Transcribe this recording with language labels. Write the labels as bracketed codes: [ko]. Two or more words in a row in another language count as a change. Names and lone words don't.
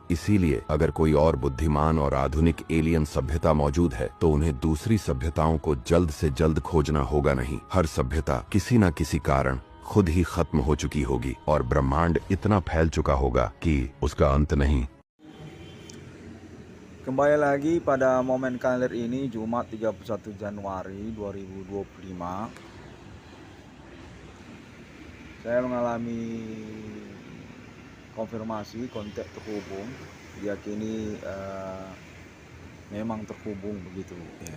[hi] इसीलिए अगर कोई और बुद्धिमान और आधुनिक एलियन सभ्यता मौजूद है, तो उन्हें दूसरी सभ्यताओं को जल्द से जल्द खोजना होगा नहीं। हर सभ्यता किसी न किसी कारण खुद ही खत्म हो चुकी होगी और ब्रह्मांड इतना फैल चुका होगा कि उसका अंत नहीं। [id] Kembali lagi pada momen kalender ini, Jumat 31 Januari 2025. Saya mengalami konfirmasi kontak terhubung, diyakini memang terhubung begitu ya.